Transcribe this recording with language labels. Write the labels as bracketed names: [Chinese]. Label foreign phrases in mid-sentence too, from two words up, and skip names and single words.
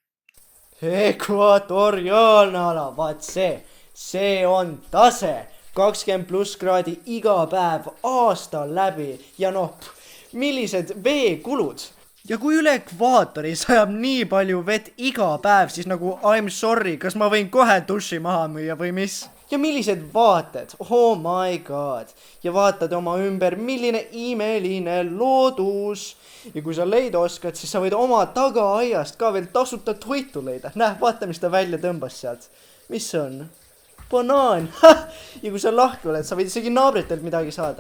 [Estonian] Ekvatoriaalne ala, vaat see on tase, 20+ kraadi iga päev aasta läbi ja millised veekulud. Ja kui üle ekvaatori sajab nii palju vett iga päev, siis nagu [English] I'm sorry, [Estonian] kas ma võin kohe duši maha müüa või mis? Ja millised vaated, [English] oh my god. [Estonian] Ja vaatad oma ümber, milline imeline loodus. Ja kui sa leida oskad, siis sa võid oma tagaaiast ka veel tasuta toitu leida. Näe, vaata, mis ta välja tõmbas sealt. Mis see on? Banaan. Ja kui sa lahke oled, sa võid isegi naabritelt midagi saada.